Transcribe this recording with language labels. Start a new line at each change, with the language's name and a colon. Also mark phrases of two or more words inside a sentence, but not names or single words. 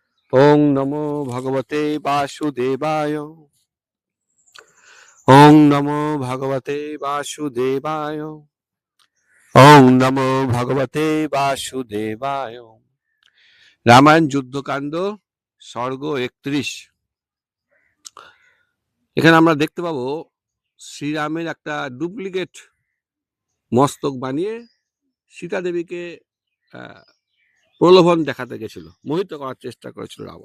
Sanskrit: ওং নমো ভগবতে বাসুদেবায়। ওং নমো ভগবতে বাসুদেবায়। ওং নমো ভগবতে বাসুদেবায়।
Bangla: রামায়ণ যুদ্ধকাণ্ড স্বর্গ 31। এখানে আমরা দেখতে পাবো শ্রীরামের একটা ডুপ্লিকেট মস্তক বানিয়ে সীতা দেবীকে প্রলোভন দেখাতে গেছিল, মোহিত করার চেষ্টা করেছিল রাবণ।